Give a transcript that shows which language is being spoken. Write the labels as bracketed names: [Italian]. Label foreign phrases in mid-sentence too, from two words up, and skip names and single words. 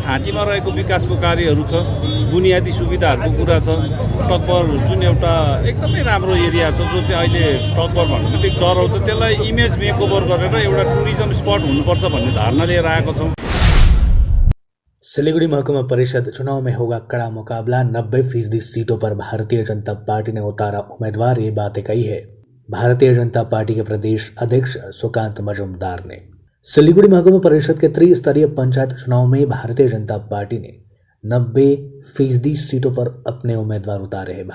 [Nepali] थाँतीमा रहेको विकासको कार्यहरू छ, बुनियादी सुविधाहरूको कुरा छ। टकभर जुन एउटा एकदमै राम्रो एरिया छ जो चाहिँ अहिले टकभर भन्नु बित्तिकै डराउँछ, त्यसलाई [English] image makeover [Nepali] गरेर एउटा [English] tourism spot [Nepali] हुनुपर्छ भन्ने धारणा लिएर आएको छौँ। [Hindi] सिलीगुड़ी महकुमा परिषद चुनाव में होगा कड़ा मुकाबला, 90% सीटों पर भारतीय जनता पार्टी ने उतारा उम्मीदवार, ये बातें कही है भारतीय जनता पार्टी के प्रदेश अध्यक्ष सुकांत मजूमदार ने। सिलीगुड़ी महकुमा परिषद के त्रिस्तरीय पंचायत चुनाव में भारतीय जनता पार्टी ने 90% सीटों पर अपने उम्मीदवार उतारे हैं।